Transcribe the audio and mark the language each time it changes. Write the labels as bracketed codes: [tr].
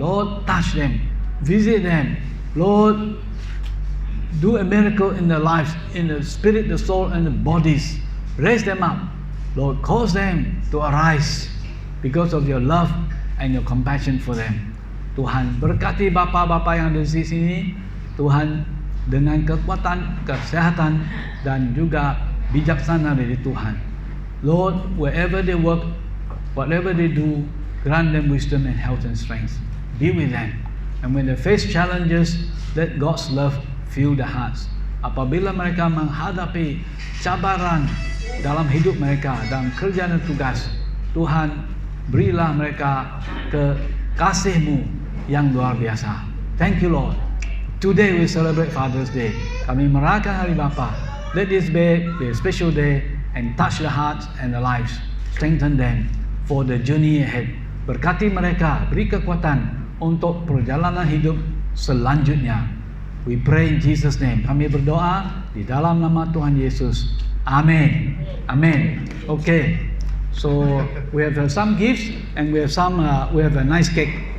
[en] Lord, touch them, visit them. Lord, do a miracle in their lives, in the spirit, the soul, and the bodies. Raise them up. Lord, cause them to arise because of your love and your compassion for them. [ms] Tuhan berkati bapa-bapa yang ada di sini. Tuhan dengan kekuatan, kesehatan dan juga bijaksana dari Tuhan. [en] Lord, wherever they work, whatever they do, grant them wisdom and health and strength. Be with them. And when they face challenges, let God's love fill their hearts. [ms] Apabila mereka menghadapi cabaran dalam hidup mereka dan kerja dan tugas, Tuhan berilah mereka kasih-Mu yang luar biasa. [en] Thank you, Lord. Today we celebrate Father's Day. [ms] Kami merayakan Hari Bapa. [en] Let this be a special day and touch the hearts and the lives. Strengthen them for the journey ahead. [ms] Berkati mereka, beri kekuatan untuk perjalanan hidup selanjutnya. [en] We pray in Jesus' name. [ms] Kami berdoa di dalam nama Tuhan Yesus. Amin. Amin. Okay. [en] So we have some gifts and we have a nice cake.